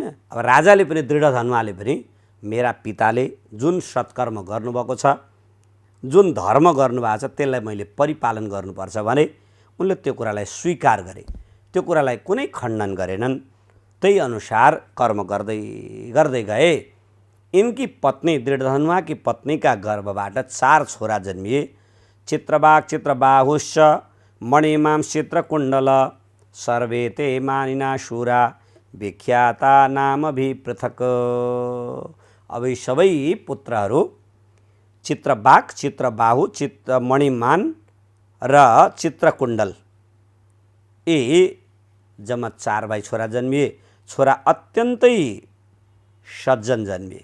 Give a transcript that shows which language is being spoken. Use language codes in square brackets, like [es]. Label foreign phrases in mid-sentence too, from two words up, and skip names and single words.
[ne] अब राजाले पनि दृढ धनुवाले पनि मेरा पिताले जुन सत्कर्म गर्नुभएको छ, जुन धर्म गर्नुभएको छ त्यसलाई मैले परिपालन गर्नुपर्छ भने उनले त्यो कुरालाई स्वीकार गरे, त्यो कुरालाई कुनै खण्डन गरेनन्। त्यही अनुसार कर्म गर्दै गर्दै गए। [hi] इनकी पत्नी दृढधनुवा की पत्नी का [ne] गर्भबाट 4 छोरा जन्मिए। [sa] चित्रबाग चित्रबाहुश्च मणिमां चित्रकुण्डल सर्वे ते मानिना शूरा विख्याता नाम भी पृथक। [ne] अब यी सबै पुत्रहरू चित्रबाग, चित्रबाहु, मणिमान र चित्रकुण्डल यी जम्मा 4 भाइ छोरा जन्मिए। छोरा अत्यन्तै सज्जन जन्मिए।